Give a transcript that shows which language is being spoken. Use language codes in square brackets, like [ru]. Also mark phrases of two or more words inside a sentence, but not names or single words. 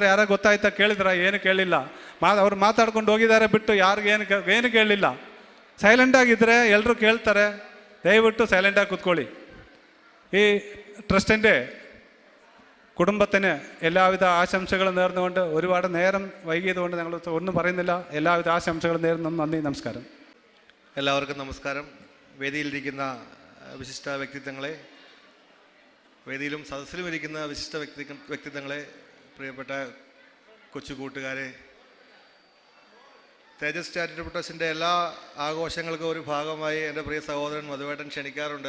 [kn] ಯಾರೋ ಗೊತ್ತಾಯ್ತಾ? ಕೇಳಿದ್ರ? ಏನು ಕೇಳಿಲ್ಲ. ಅವ್ರು ಮಾತಾಡ್ಕೊಂಡು ಹೋಗಿದ್ದಾರೆ ಬಿಟ್ಟು ಯಾರಿಗೆ ಏನು ಕೇಳಲಿಲ್ಲ. സൈലൻ്റാಗಿದ್ದರೆ ಎಲ್ಲರೂ ಕೇಳ್ತಾರೆ. ದಯವಿಟ್ಟು ಸೈಲೆಂಟಾಗಿ ಕೂತ್ಕೊಳ್ಳಿ. [ml] ಈ ಟ್ರಸ್ಟಿൻ്റെ കുടുംബത്തിന് എല്ലാവിധ ആശംസകളും നേർന്നുകൊണ്ട് ഒരുപാട് നേരം വൈകിയതുകൊണ്ട് ഞങ്ങൾ ഒന്നും പറയുന്നില്ല. എല്ലാവിധ ആശംസകളും നേർന്നു. നന്ദി, നമസ്കാരം. എല്ലാവർക്കും നമസ്കാരം. വേദിയിലിരിക്കുന്ന വിശിഷ്ട വ്യക്തിത്വങ്ങളെ, വേദിയിലും സദസ്സിലും ഇരിക്കുന്ന വിശിഷ്ട വ്യക്തിത്വങ്ങളെ, പ്രിയപ്പെട്ട കൊച്ചു കൂട്ടുകാരെ, തേജസ് ചാരിറ്റബിൾ ട്രസ്റ്റിൻ്റെ എല്ലാ ആഘോഷങ്ങൾക്കും ഒരു ഭാഗമായി എൻ്റെ പ്രിയ സഹോദരൻ മധുവേട്ടൻ ക്ഷണിക്കാറുണ്ട്.